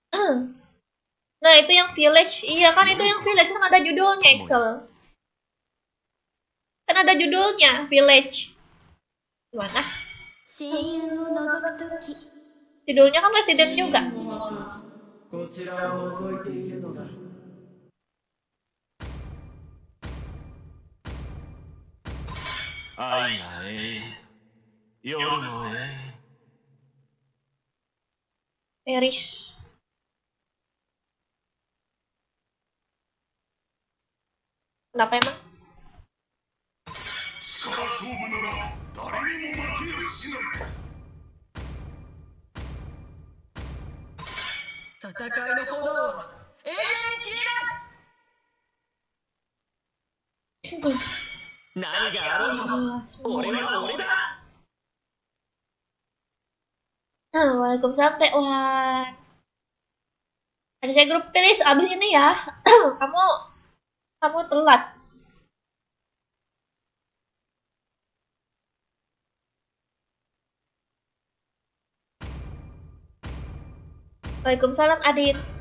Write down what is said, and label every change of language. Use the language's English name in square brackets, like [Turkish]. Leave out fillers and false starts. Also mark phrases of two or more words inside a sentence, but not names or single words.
[Indonesian] Nah, itu yang village. Iya kan, itu yang village kan ada judulnya, Excel. Kan ada judulnya, village. Gimana? [Japanese] 深淵を覗くとき [Indonesian] Judulnya kan Resident juga. [Japanese] こちらを覗いているのだ。愛が永遠、夜も永遠。 [Indonesian] Eris. Kenapa emang? [Japanese] 力勝負なら誰にも負けやしない。戦いの炎は永遠に消えない。何があろうと俺は俺だ。 [Indonesian] Nah, Waalaikumsalam Teh Wan. Ada saya grup tulis abis ini ya. kamu telat. Waalaikumsalam Adit.